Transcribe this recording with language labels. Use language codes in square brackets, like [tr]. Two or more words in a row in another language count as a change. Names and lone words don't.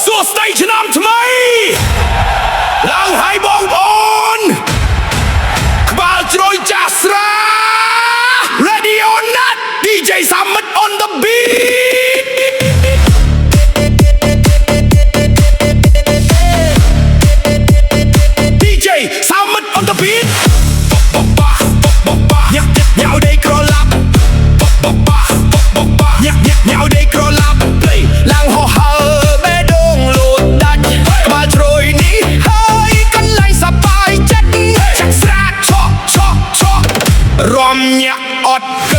[km] ស្ដីឆ្នាំថ្មីឡើងហើយបងប្អូនក្បាលជ្រោយចាស់ស្រា [en] Ready or not [km] DJ Summit [en] on the beat [km] DJ Summit [en] on the beat [km] ញ៉ៅដេកក្រឡាប់ ញ៉ៅដេកក្រឡាប់ឡើងហោះហើបេះដូងលោតដាច់ក្បាលជ្រោយនេះហើយកន្លែងសប្បាយចិត្តចាក់ស្រាឆក់រំញាក់អត់